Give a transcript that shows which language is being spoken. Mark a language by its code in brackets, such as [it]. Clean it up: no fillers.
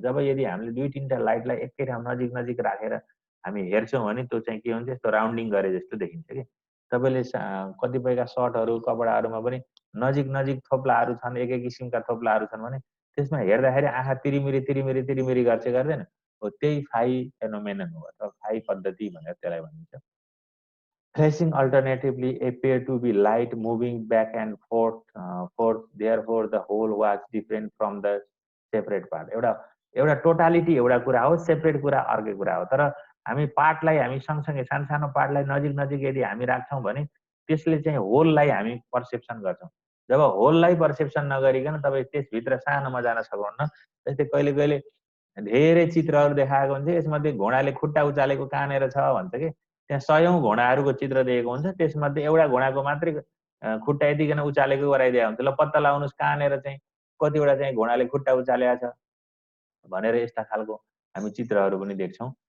[ne] जब यदि हामीले दुई तिनवटा लाइटलाई एकै ठाउँ नजिक नजिक राखेर हामी हेर्छौँ भने त्यो चाहिँ के हुन्छ, यस्तो राउन्डिङ गरे जस्तो देखिन्छ कि। तपाईँले कतिपयका सर्टहरू कपडाहरूमा पनि नजिक नजिक थोप्लाहरू छन्, एकै किसिमका थोप्लाहरू छन् भने त्यसमा हेर्दाखेरि आँखा तिरिमिरी तिरिमिरी तिरिमिरी गर्दैन हो, त्यही फाइ फेनोमेनन हो अथवा फाइ पद्धति भनेर त्यसलाई भनिन्छ। [en] Flashing alternatively appear to be light moving back and forth. Therefore, the whole was different from the separate part. [ne] एउटा एउटा टोटालिटी एउटा कुरा हो, सेपरेट कुरा अर्कै कुरा हो। तर हामी पार्टलाई हामी सँगसँगै सानो सानो पार्टलाई नजिक नजिक यदि हामी राख्छौँ भने त्यसले चाहिँ होललाई हामी पर्सेप्सन गर्छौँ। जब होललाई पर्सेप्सन नगरिकन तपाईँ त्यसभित्र सानोमा जान सक्नुहुन्न। जस्तै कहिले कहिले धेरै चित्रहरू देखाएको हुन्छ, यसमध्ये घोडाले खुट्टा उचालेको कहाँनिर छ भन्छ कि, त्यहाँ सयौँ घोडाहरूको चित्र दिएको हुन्छ, त्यसमध्ये एउटा घोडाको मात्रै खुट्टा यतिकन उचालेको गराइदिएको हुन्छ। ल पत्ता लगाउनुहोस् कहाँनिर चाहिँ कतिवटा चाहिँ घोडाले खुट्टा उचालेको छ भनेर यस्ता खालको हामी चित्रहरू पनि देख्छौँ।